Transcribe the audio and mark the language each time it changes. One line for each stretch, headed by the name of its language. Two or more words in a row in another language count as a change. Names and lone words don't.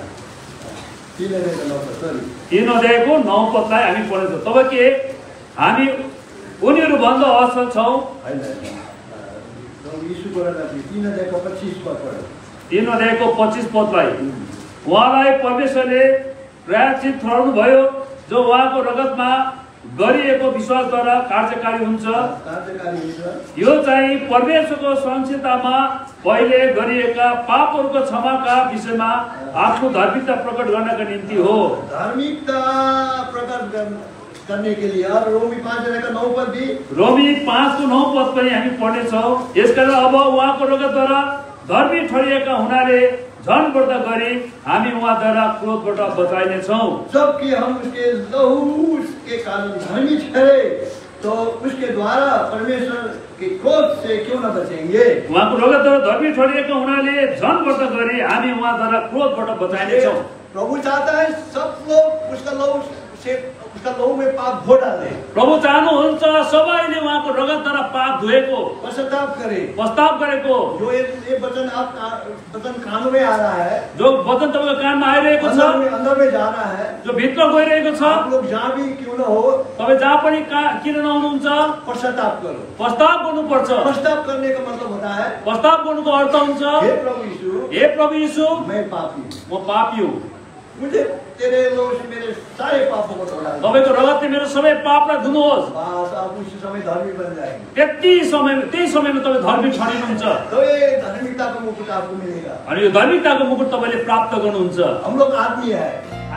Hindi: 3 अध्याय का 9 पद सॉरी
Nepali: 3 अध्यायको 9 पदलाई हामी पढ्छौँ। तब के हामी उनीहरूभन्दा असल छौँ।
Hindi: यीशु को 3 अध्याय का 25 पद पढ्यो।
Nepali: 3 अध्यायको 25 पदलाई उहाँलाई परमेश्वरले प्रायश्चित ठहराउनु भयो जो उहाँको रगतमा गरिएको विश्वासद्वारा कार्यकारी हुन्छ। यो चाहिँ परमेश्वरको सहनशीलतामा पहिले गरिएका पापहरूको क्षमाका विषयमा आफ्नो धार्मिकता प्रकट गर्नका निम्ति हो।
Hindi: धार्मिकता प्रकट करने के लिए और रोमी 5 अध्याय का 9 पद भी
Nepali: रोमी 5 को 9 पद पनि हामी पढ्नेछौँ। यसकारण अब उहाँको रगतद्वारा धर्मी ठहरिएका हुनाले झन बढ्दा गरी हामी उहाँद्वारा क्रोधबाट बचाइनेछौँ।
Hindi: जबकि हम उसके लहू के कारण धर्मी ठहरे तो उसके द्वारा परमेश्वर के क्रोध से क्यों न बचेंगे।
Nepali: उहाँको रगतद्वारा धर्मी ठहरिएका हुनाले झन बढ्दा गरी हामी उहाँद्वारा क्रोधबाट बचाइनेछौँ।
Hindi: प्रभु चाहता है सब लोग उसका लहू में पाप धो डाले।
Nepali: प्रभु चाहनुहुन्छ सबैले उहाँको रगतद्वारा पाप धोएको
Hindi: पश्चाताप करे,
Nepali: प्रस्ताव गरेको।
Hindi: जो ये वचन कान में आ रहा है,
Nepali: जो वचन तपाईँको कानमा आइरहेको छ,
Hindi: अंदर में जा रहा है,
Nepali: जो भित्र गइरहेको छ,
Hindi: आप लोग जहाँ भी क्यों न हो
Nepali: तपाईँ जहाँ पनि किन नहुनुहुन्छ
Hindi: पश्चाताप करो।
Nepali: प्रस्ताव गर्नुपर्छ।
Hindi: पश्चाताप करने का मतलब होता है
Nepali: प्रस्ताव गर्नुको अर्थ हुन्छ
Hindi: हे प्रभु यीशु मैं पापी
Nepali: म पापी हुँ,
Hindi: मुझे तेरे लहू से मेरे सारे पापों को धो डाल।
Nepali: तपाईँको रगतले मेरो सबै पापलाई धुनुहोस्।
Hindi: बस आप उसी समय धर्मी बन जाएंगे।
Nepali: त्यही समयमा तपाईँ धर्मी ठहरिनुहुन्छ।
Hindi: तो ये धार्मिकता का मुकुट आपको मिलेगा।
Nepali: अनि यो धार्मिकताको मुकुट तपाईँले प्राप्त गर्नुहुन्छ।
Hindi: हम लोग आदमी है,